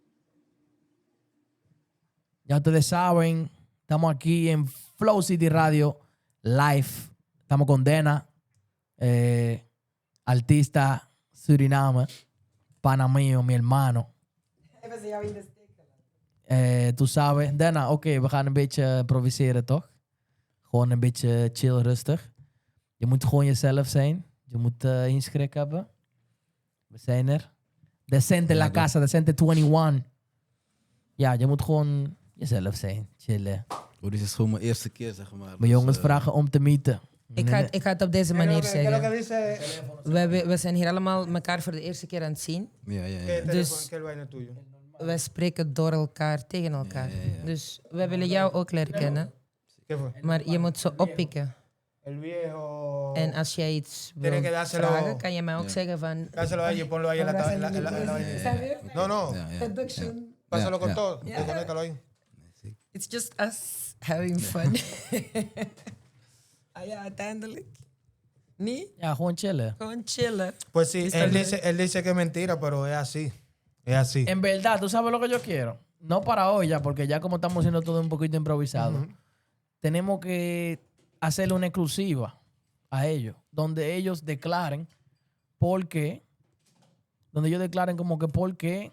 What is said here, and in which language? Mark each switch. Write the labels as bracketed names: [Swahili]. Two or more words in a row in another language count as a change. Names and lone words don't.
[Spanish] Ya ustedes saben, estamos aquí en Flow City Radio Live. Estamos con Dena. Artista Suriname, pana mío, mi hermano. Tú sabes, Dana, [Dutch] oké, we gaan een beetje improviseren, toch? Gewoon een beetje chill, rustig. Je moet gewoon jezelf zijn. Je moet geen schrik hebben. We zijn er. [Spanish] Decente la casa, Decente 21. [Dutch] Ja, je moet gewoon jezelf zijn. Chillen. Dit is gewoon mijn eerste keer, zeg maar. Mijn jongens vragen om te meeten. Ik ga het op deze manier [Spanish] ¿Qué es lo que [Dutch] zeggen. [Spanish] dice? [Dutch] We zijn hier allemaal elkaar voor de eerste keer aan het zien. Ja, ja, [Spanish] ¿Qué [Dutch] ja. [Spanish] teléfono? ¿Qué vaina tuyo? [Dutch] Wij spreken door elkaar, tegen elkaar. Ja, ja, ja. Dus wij willen jou ook leren kennen. [Spanish] ¿Qué fue? [Dutch] Maar je moet zo oppikken. [Spanish] El viejo. [Dutch] En als jij iets [Spanish] Tiene [Dutch] wil [Spanish] que dárselo. [Dutch] vragen, kan je mij ook zeggen van... [Spanish] Dáselo a ella y ponlo ahí en la vaina. No, no. [Dutch] Ja, ja. Production. [Spanish] Pásalo [Dutch] Ja, [Spanish] con [Dutch] ja. [Spanish] todo. Desconéctalo ahí. [English] It's just us having fun. [Dutch] Ja, uiteindelijk. Nee? Ja, gewoon chillen. Gewoon chillen. [Spanish] Pues sí, Está él dice que es mentira, pero es así. Es así. En verdad, ¿tú sabes lo que yo quiero? No para hoy ya, porque ya como estamos haciendo todo un poquito improvisado, tenemos que hacerle una exclusiva a ellos, donde ellos declaren por qué, donde ellos declaren como que por qué